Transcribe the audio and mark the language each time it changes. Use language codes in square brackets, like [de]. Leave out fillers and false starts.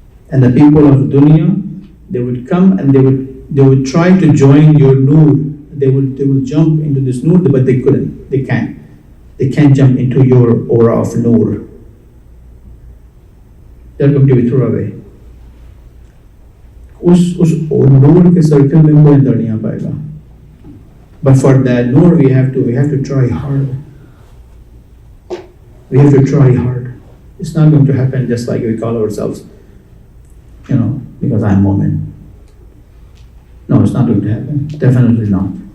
[en] And the people of dunya, they would come and they would try to join your nur. They will jump into this nur, but they couldn't. They can't jump into your aura of nur. They're going to be thrown away. [hi] उस नूर के circle में कोई अंदर नहीं आ पाएगा. [en] But for that nur we have to try hard. We have to try hard. It's not going to happen just like we call ourselves, because I'm Mu'min. No, it's not going to happen. Definitely not.